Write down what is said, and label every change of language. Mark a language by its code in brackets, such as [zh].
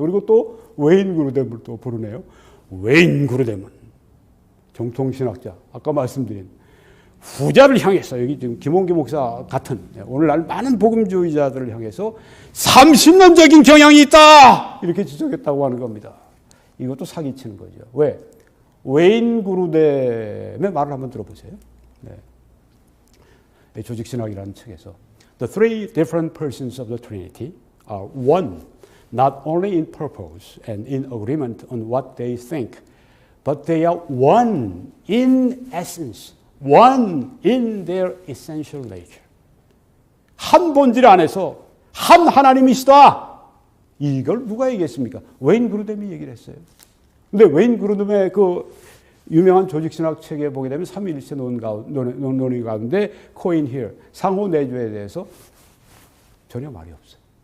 [ko] 그리고 또 웨인 그루뎀을 또 부르네요. 웨인 그루뎀은 정통 신학자 아까 말씀드린 후자를 향해서 여기 지금 김홍기 목사 같은 오늘날 많은 복음주의자들을 향해서 30년적인 경향이 있다 이렇게 지적했다고 하는 겁니다. 이것도 사기치는 거죠. 왜? 웨인 그루뎀의 말을 한번 들어보세요. 네. 조직신학이라는 책에서 [en] The three different persons of the Trinity are one, not only in purpose and in agreement on what they think, but they are one in essence. One in their essential nature. [ko] 한 본질 안에서 한 하나님이시다. 이걸 누가 얘기했습니까? 웨인 그루뎀이 얘기를 했어요. 근데 웨인 그루뎀의 그 유명한 조직신학 책에 보게 되면 삼위일체 논의 가운데 coin here, 상호 내주에 대해서 전혀 말이 없어요.